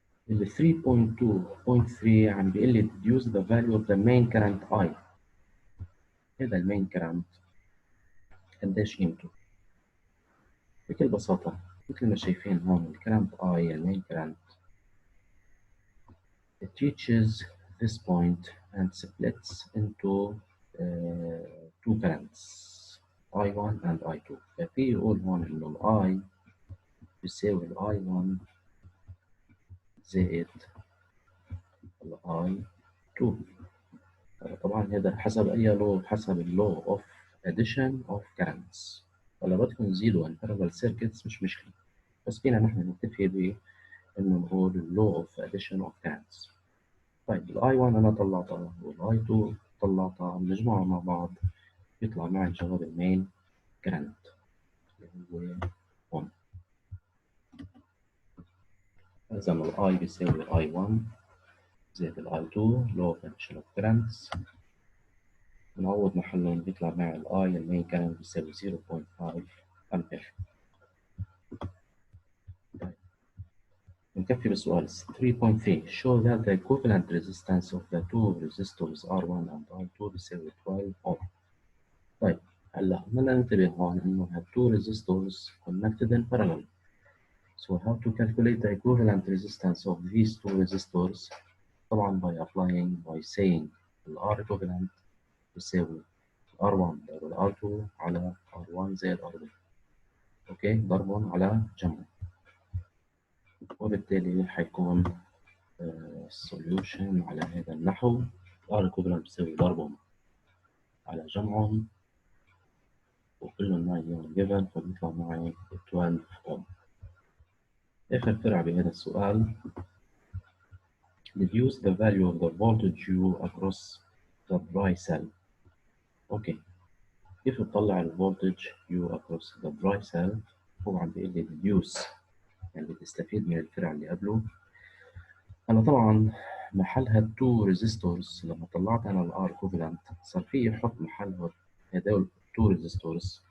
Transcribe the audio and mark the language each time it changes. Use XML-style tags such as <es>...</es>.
<ar>ال 3.2.3 عم بيقول لي</ar> <en>deduce the value of the main current I.</en> <ar>هذا المين كرنت قديش قيمته؟ بكل بساطة مثل ما شايفين هون الكرنت I المين كرنت</ar> <en>it reaches this point and splits into two currents I1 and I2.</en> <ar>ففي يقول هون إنه ال I بيساوي ال I1 زائد ال I2. طبعا هذا حسب أي لو؟ حسب اللو</ar> <en>of addition of currents.</en> <ar>ولا بدكم تزيدوا</ar> <en>in parallel circuits</en> <ar>مش مشكلة، بس فينا نحن نكتفي ب إنه نقول</ar> <en>law of addition of currents.</en> <ar>طيب ال I1 أنا طلعتها وال I2 طلعتها بنجمعها مع بعض يطلع معي جواب المين current اللي هو 1. إذا ال I بيساوي I1 زائد ال I2</ar> <en>law of addition of currents.</en> <ar>بنعوض محلهم بيطلع معي ال I المين current بيساوي 0.5 أمبير. نكفي بالسؤال 3.3</ar> <en>show that the equivalent resistance of the two resistors R1 and R2</en> <ar>بيساوي</ar> <en>12 ohm.</en> <ar>طيب هلا بدنا ننتبه هون انه</ar> <en>have two resistors connected in parallel. So how to calculate the equivalent resistance of these two resistors؟</en> <ar>طبعا</ar> <en>by saying ال R equivalent</en> <ar>بيساوي R1 ضرب R2 على R1 زائد R2. اوكي ضربهم على جمع وبالتالي حيكون solution على هذا النحو. R equivalent بيساوي ضربهم على جمعهم وكلهم معي اليوم given فبيطلع معي 12 ohm. آخر فرع بهذا السؤال</ar> <en>deduce the value of the voltage U across the dry cell.</en> <ar>أوكي كيف بطلع الفولتج U</ar> <en>across the dry cell؟</en> <ar>هو عم بيقول لي deduce يعني بتستفيد من الفرع اللي قبله. أنا طبعا محلها 2 resistors لما طلعت أنا ال R equivalent صار في أحط محلها هدول 2 resistors.</ar>